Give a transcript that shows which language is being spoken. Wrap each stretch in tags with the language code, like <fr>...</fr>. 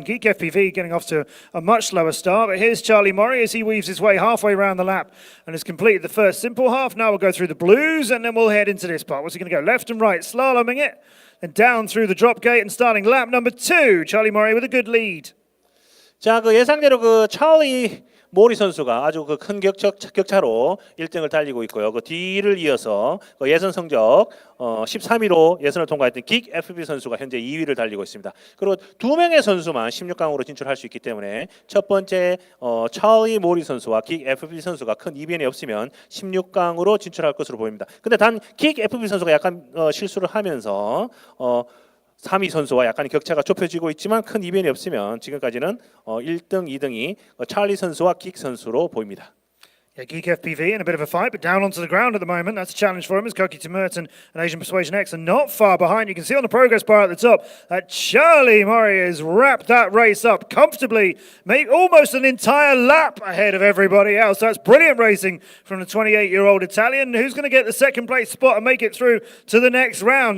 <en>Geek FPV getting off to a much slower start. But here's Charlie Murray as he weaves his way halfway around the lap and has completed the first simple half. Now we'll go through the blues and then we'll head into this part. What's he going to go? Left and right, slaloming it. And down through the drop gate and starting lap number 2. Charlie Murray with a good lead.</en> <ko>자, 그 예상대로 그 찰리 모리 선수가 아주 그 큰 격차로 1등을 달리고 있고요. 그 뒤를 이어서 그 예선 성적 13위로 예선을 통과했던 긱 FB 선수가 현재 2위를 달리고 있습니다. 그리고 두 명의 선수만 16강으로 진출할 수 있기 때문에 첫 번째 찰리 모리 선수와 긱 FB 선수가 큰 이변이 없으면 16강으로 진출할 것으로 보입니다. 근데 단 긱 FB 선수가 약간 실수를 하면서 3위 선수와 약간 격차가 좁혀지고 있지만 큰 이변이 없으면 지금까지는 1등, 2등이 찰리 선수와 긱 선수로 보입니다.</ko> <en>Yeah, Geek FPV in a bit of a fight, but down onto the ground at the moment. That's a challenge for him as Koki Merton and Asian Persuasion X are not far behind. You can see on the progress bar at the top that Charlie Murray has wrapped that race up comfortably, made almost an entire lap ahead of everybody else. That's brilliant racing from the 28-year-old Italian, who's going to get the second place spot and make it through to the next round.</en>